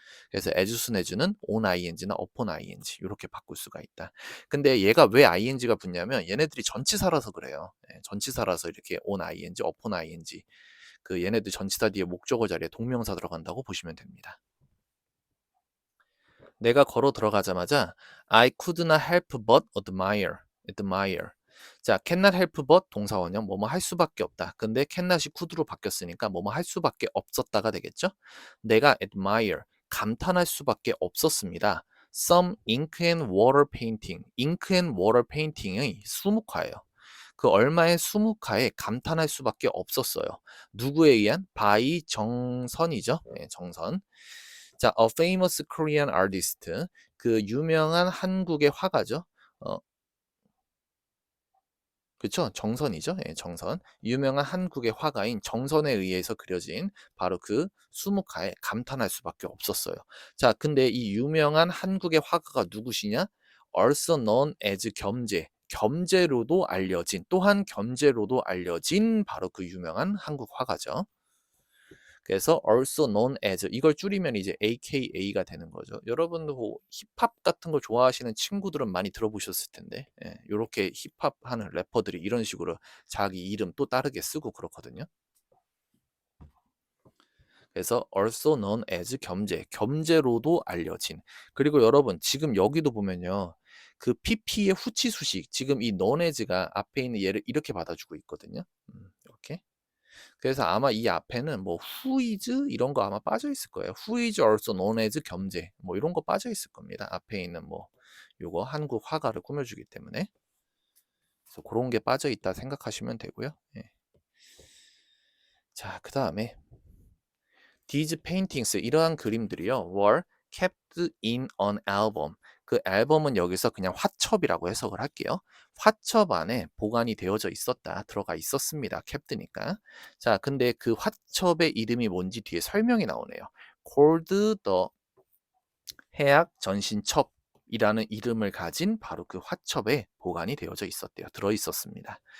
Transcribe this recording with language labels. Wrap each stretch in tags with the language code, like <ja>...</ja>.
<ko>그래서 as soon as는 on ing나 upon ing 이렇게 바꿀 수가 있다. 근데 얘가 왜 ing가 붙냐면 얘네들이 전치사라서 그래요. 예, 전치사라서 이렇게 on ing, upon ing 그 얘네들 전치사 뒤에 목적어 자리에 동명사 들어간다고 보시면 됩니다. 내가 걸어 들어가자마자</ko> <en>I could not help but admire.</en> <ko>자,</ko> <en>cannot help but</en> <ko>동사원형 뭐뭐 할 수밖에 없다. 근데 cannot이 could로 바뀌었으니까 뭐뭐 할 수밖에 없었다가 되겠죠? 내가 admire 감탄할 수밖에 없었습니다.</ko> <en>Some ink and water painting. ink and water painting의</en> <ko>수묵화예요. 그 얼마의 수묵화에 감탄할 수밖에 없었어요. 누구에 의한? by 정선이죠. 네, 정선.</ko> <en>자, a famous Korean artist.</en> <ko>그 유명한 한국의 화가죠. 어, 그쵸? 정선이죠. 예, 정선. 유명한 한국의 화가인 정선에 의해서 그려진 바로 그 수묵화에 감탄할 수밖에 없었어요. 자, 근데 이 유명한 한국의 화가가 누구시냐?</ko> <en>also known as 겸재.</en> <ko>겸재로도 알려진, 또한 겸재로도 알려진 바로 그 유명한 한국 화가죠. 그래서</ko> <en>also known as</en> <ko>이걸 줄이면 이제 AKA가 되는 거죠. 여러분도 뭐 힙합 같은 거 좋아하시는 친구들은 많이 들어보셨을 텐데 예, 요렇게 힙합 하는 래퍼들이 이런 식으로 자기 이름 또 다르게 쓰고 그렇거든요. 그래서</ko> <en>also known as</en> <ko>겸재, 겸재로도 알려진. 그리고 여러분 지금 여기도 보면요. 그 PP의 후치 수식, 지금 이 known as가 앞에 있는 얘를 이렇게 받아주고 있거든요. 이렇게. 그래서 아마 이 앞에는 뭐 who is 이런 거 아마 빠져 있을 거예요.</ko> <en>who is also known as</en> <ko>겸재 뭐 이런 거 빠져 있을 겁니다. 앞에 있는 뭐 요거 한국 화가를 꾸며주기 때문에 그래서 그런 게 빠져 있다 생각하시면 되고요. 예. 자, 그 다음에</ko> <en>these paintings</en> <ko>이러한 그림들이요</ko> <en>were kept in an album.</en> <ko>그 앨범은 여기서 그냥 화첩이라고 해석을 할게요. 화첩 안에 보관이 되어져 있었다. 들어가 있었습니다. 캡드니까. 자, 근데 그 화첩의 이름이 뭔지 뒤에 설명이 나오네요.</ko> <en>called the</en> <ko>해약 전신첩이라는 이름을 가진 바로 그 화첩에 보관이 되어져 있었대요. 들어 있었습니다.</ko>